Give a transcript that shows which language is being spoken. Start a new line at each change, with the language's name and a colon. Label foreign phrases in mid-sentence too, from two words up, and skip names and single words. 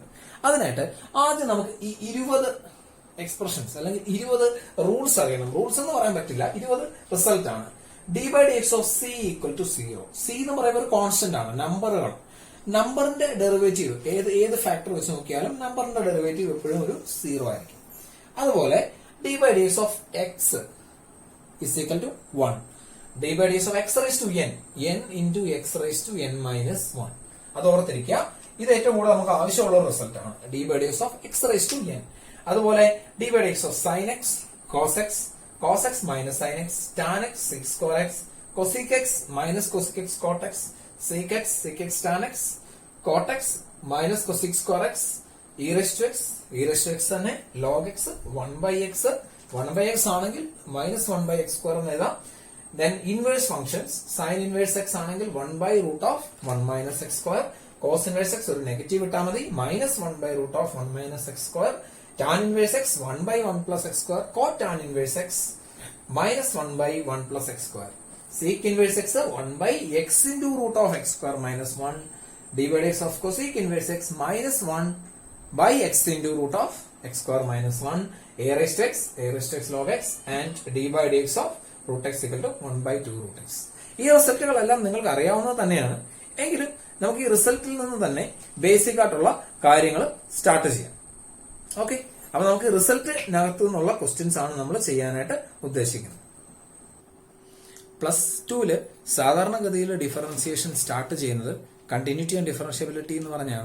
Malayalam: അതിനായിട്ട് ആദ്യം നമുക്ക് ഈ 20 എക്സ്പ്രഷൻസ് അല്ലെങ്കിൽ 20 റൂൾസ് അറിയണം. റൂൾസ് എന്ന് പറയാൻ പറ്റില്ല, 20 റിസൾട്ട് ആണ്.
English: d/dx of c equal to 0.
Malayalam: c എന്ന് പറയുമ്പോൾ ഒരു കോൺസ്റ്റന്റ് ആണ്, നമ്പറുകൾ. നമ്പറിന്റെ ഡെറിവേറ്റീവ് ഏത് ഫാക്ടർ വെച്ച് നോക്കിയാലും നമ്പറിന്റെ ഡെറിവേറ്റീവ് എപ്പോഴും ഒരു 0 ആയിരിക്കും.
English: അതുപോലെ d/dx of x is equal to 1. d/dx of x raised to n into x raised to n minus 1.
Malayalam: അത് ഓർത്തിരിക്കുക. ഇത് ഏറ്റവും കൂടുതൽ നമുക്ക് ആവശ്യമുള്ള റിസൾട്ട് ആണ്,
English: d/dx of x raised to n. അതുപോലെ d/dx of sin x, cos x minus sin x, tan x, sec square x, cosec x minus cosec x cot x, sec x tan x, cot x minus cosec square x, e raised to x തന്നെ log x, 1/x ആണെങ്കിൽ minus 1/x square
Malayalam: എന്ന് എഴുതാം.
English: Then inverse functions, sin inverse x ആണെങ്കിൽ 1/√1 minus x square, cos inverse x
Malayalam: ഒരു നെഗറ്റീവ് ഇട്ടാൽ മതി,
English: minus 1/√1 minus x square, tan inverse x 1/1 plus x square, cot tan inverse x minus 1/1 plus x square, sec inverse x 1/x into root of x square minus 1, d/dx of cosec inverse x minus 1/x into root of x square minus 1, a raised to x log x, and d/dx of root x equal to 1/2 root x.
Malayalam: ഈ റിസൾട്ടുകളെല്ലാം നിങ്ങൾക്ക് അറിയാവുന്നത് തന്നെയാണ്. എങ്കിലും നമുക്ക് ഈ റിസൾട്ടിൽ നിന്ന് തന്നെ ബേസിക് ആയിട്ടുള്ള കാര്യങ്ങൾ സ്റ്റാർട്ട് ചെയ്യാം. ഓക്കെ, അപ്പൊ നമുക്ക് റിസൾട്ടിനകത്തു നിന്നുള്ള ക്വസ്റ്റ്യൻസ് ആണ് നമ്മൾ ചെയ്യാനായിട്ട് ഉദ്ദേശിക്കുന്നത്. +2 സാധാരണഗതിയിൽ ഡിഫറൻസിയേഷൻ സ്റ്റാർട്ട് ചെയ്യുന്നത്
English: continuity and differentiability
Malayalam: എന്ന് പറഞ്ഞാണ്.